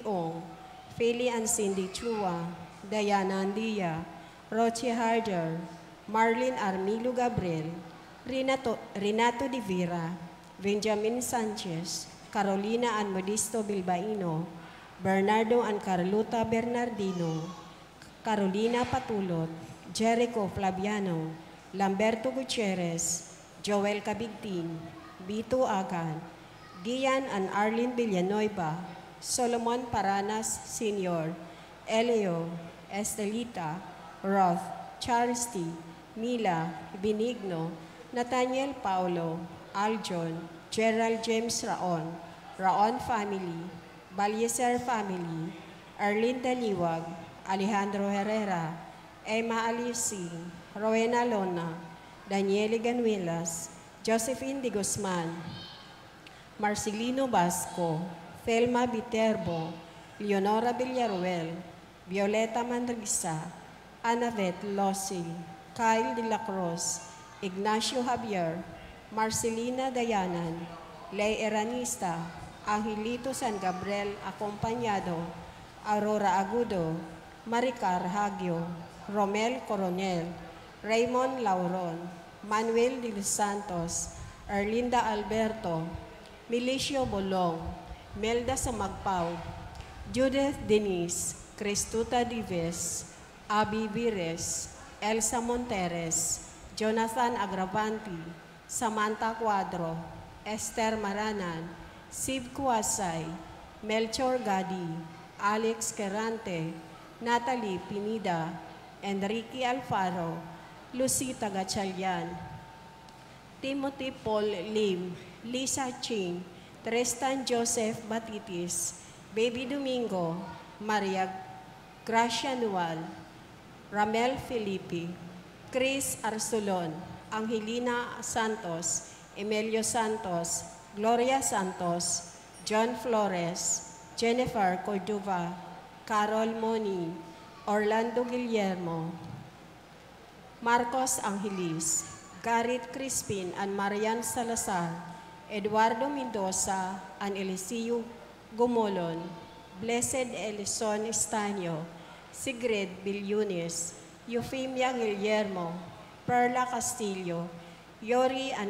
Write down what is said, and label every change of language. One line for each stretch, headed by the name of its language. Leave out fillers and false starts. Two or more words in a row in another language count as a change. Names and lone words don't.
English: Ong, Feli and Cindy Chua, Diana Andia, Roche Harder, Marlene Armilo Gabriel, Renato de Vera, Benjamin Sanchez, Carolina and Modisto Bilbaino, Bernardo and Carlota Bernardino, Carolina Patulot, Jericho Flaviano, Lamberto Gutierrez, Joel Cabigtin, Bito Agan, Gian and Arlene Villanueva, Solomon Paranas Sr., Elio, Estelita, Roth, Charity, Mila, Benigno, Nathaniel Paulo, Aljon, Gerald James Raon, Raon family, Balyeser family, Arlene Daliwag, Alejandro Herrera, Emma Aliusing, Rowena Lona, Daniele Ganuelas, Josephine de Guzman, Marcelino Basco, Felma Viterbo, Leonora Villaruel, Violeta Mandrisa, Anavet Losil, Kyle de la Cruz, Ignacio Javier, Marcelina Dayanan, Ley Eranista, Angelito San Gabriel Acompañado, Aurora Agudo, Maricar Hagio, Romel Coronel, Raymond Lauron, Manuel de los Santos, Erlinda Alberto, Milicio Bolong, Melda Samagpao, Judith Denise, Cristuta Dives, Abby Vires, Elsa Monteres, Jonathan Agravanti, Samantha Cuadro, Esther Maranan, Sib Kuasay, Melchor Gadi, Alex Querante, Natalie Pinida, Enrique Alfaro, Lucita Gatchalian, Timothy Paul Lim, Lisa Ching, Tristan Joseph Batitis, Baby Domingo, Maria Gracia Nual, Ramel Felipe, Chris Arsolon, Angelina Santos, Emilio Santos, Gloria Santos, John Flores, Jennifer Cordova, Carol Moni, Orlando Guillermo, Marcos Angelis, Garrett Crispin and Marian Salazar, Eduardo Mendoza and Eliseo Gumolon, Blessed Elison Estanio, Sigrid Bilyunis, Eufemia Guillermo, Perla Castillo, Yuri